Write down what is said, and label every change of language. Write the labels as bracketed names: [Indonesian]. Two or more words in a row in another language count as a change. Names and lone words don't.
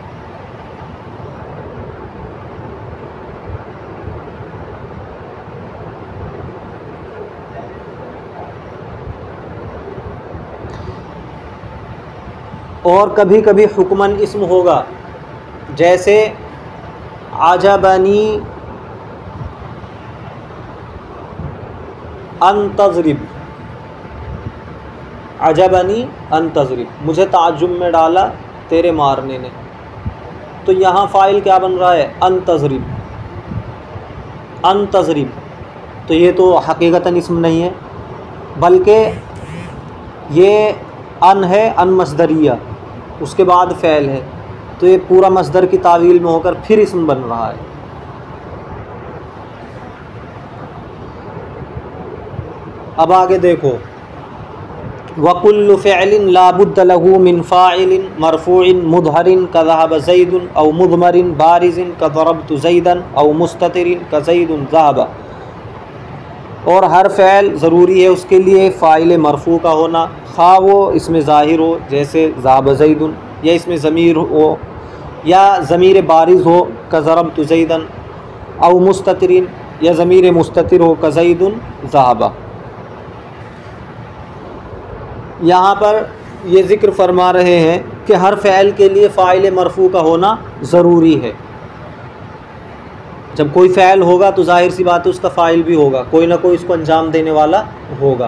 [Hindi] और कभी कभी हुक्मन इस्म होगा, जैसे [Arabic] أعجبني أن تضرب، أعجبني أن تضرب, [Hindi] मुझे ताज्जुब में डाला तेरे मारने ने। तो यहाँ फ़ाइल क्या बन रहा है? [Arabic] أن تضرب، أن تضرب. [Hindi] तो ये तो हकीकतन इस्म नहीं है, बल्कि ये अन है, [Arabic] أن مصدرية, [Hindi] उसके बाद फ़ैल है, तो ये पूरा मस्दर की तावील में होकर फिर इस्म बन रहा है। अब आगे देखो, [Arabic] وكل فعل لا بد له من فاعل مرفوع مظهر كذهب زيد أو مضمر بارز كضربت زيدا أو مستتر كزيد ذهب. [Hindi] और हर फ़ैल ज़रूरी है उसके लिए फ़ाइल मरफ़ू का होना, खा वो इसमें ज़ाहिर हो जैसे [Arabic] ذهب زيد, [Hindi] या इसमें ज़मीर हो या ज़मीर बारिज़ हो का [Arabic] ضربت زيدا, أو مستتر [Hindi] या ज़मीर मुस्ततिर हो का [Arabic] زيد ذهب. [Hindi] यहाँ पर ये ज़िक्र फरमा रहे हैं कि हर फ़ैल के लिए फ़ाइल मरफ़ू का होना ज़रूरी है। जब कोई फ़ैल होगा तो ज़ाहिर सी बात है उसका फ़ाइल भी होगा, कोई ना कोई इसको अंजाम देने वाला होगा।